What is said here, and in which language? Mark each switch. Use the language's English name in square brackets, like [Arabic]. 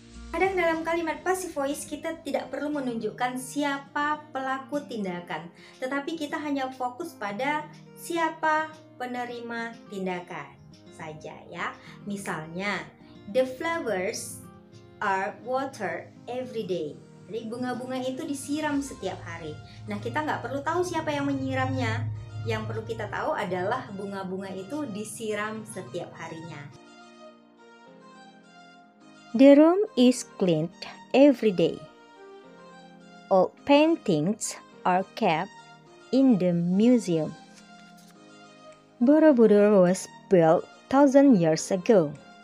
[Indonesian] Kadang dalam kalimat passive voice kita tidak perlu menunjukkan siapa pelaku tindakan, tetapi kita hanya fokus pada siapa penerima tindakan saja ya. [English] Misalnya, the flowers are watered every day. [Indonesian] Jadi bunga-bunga itu disiram setiap hari. Nah, kita nggak perlu tahu siapa yang menyiramnya. Yang perlu kita tahu adalah bunga-bunga itu disiram setiap harinya. [English] The room is cleaned every day. All paintings are kept in the museum. Borobudur was built 1,000 years ago.